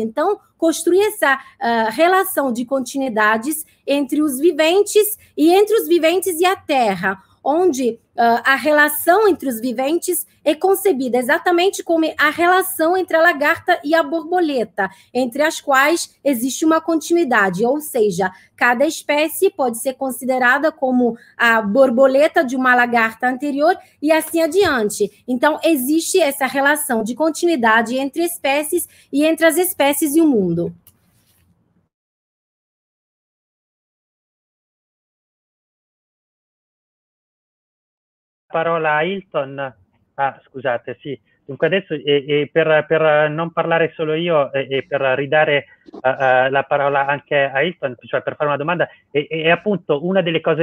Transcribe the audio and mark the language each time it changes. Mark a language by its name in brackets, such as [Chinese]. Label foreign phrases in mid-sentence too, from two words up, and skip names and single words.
[Portuguese] Então, construir essa relação de continuidades entre os viventes e a Terra, onde a relação entre os viventes é concebida exatamente como a relação entre a lagarta e a borboleta, entre as quais existe uma continuidade, ou seja, cada espécie pode ser considerada como a borboleta de uma lagarta anterior e assim adiante. Então, existe essa relação de continuidade entre espécies e entre as espécies e o mundo. [Italian] Parola a Hilton. Scusate, sì. Dunque adesso per non parlare solo io e per ridare la parola anche a Hilton, cioè per fare una domanda, e appunto una delle cose